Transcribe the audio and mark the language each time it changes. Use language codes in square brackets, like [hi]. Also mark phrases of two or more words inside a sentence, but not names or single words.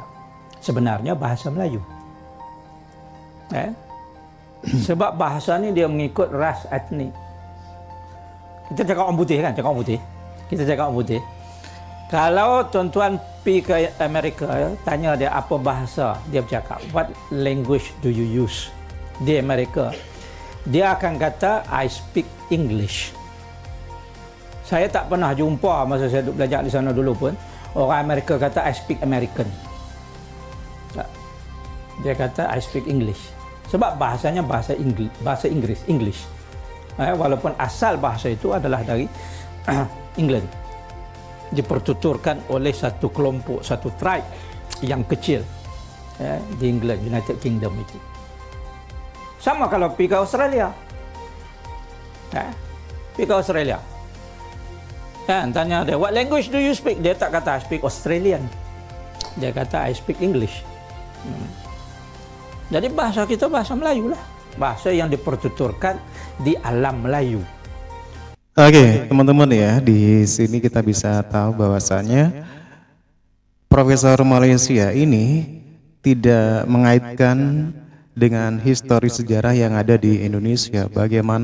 [ms] Sebenarnya bahasa Melayu. Sebab bahasa ni dia mengikut ras etnik. Kita cakap orang putih kan, cakap orang putih. Kita cakap orang putih. Kalau tuan-tuan pergi ke Amerika, tanya dia apa bahasa dia bercakap. [en] What language do you use? [ms] Di Amerika, dia akan kata [en] I speak English. [ms] Saya tak pernah jumpa masa saya duduk belajar di sana dulu pun orang Amerika kata [en] I speak American. [ms] Dia kata [en] I speak English. [ms] Sebab bahasanya bahasa Inggris, English. Walaupun asal bahasa itu adalah dari England. Dipertuturkan oleh satu kelompok, satu tribe yang kecil di England, United Kingdom itu. Sama kalau pergi ke Australia. Pergi ke Australia. Tanya dia, [en] what language do you speak? [ms] Dia tak kata [en] I speak Australian. [ms] Dia kata [en] I speak English. [ms] Jadi bahasa kita bahasa Melayu lah. Bahasa yang dipertuturkan di alam Melayu. [id] Oke, teman-teman ya, di sini kita bisa tahu bahwasannya Profesor Malaysia ini tidak mengaitkan dengan histori sejarah yang ada di Indonesia.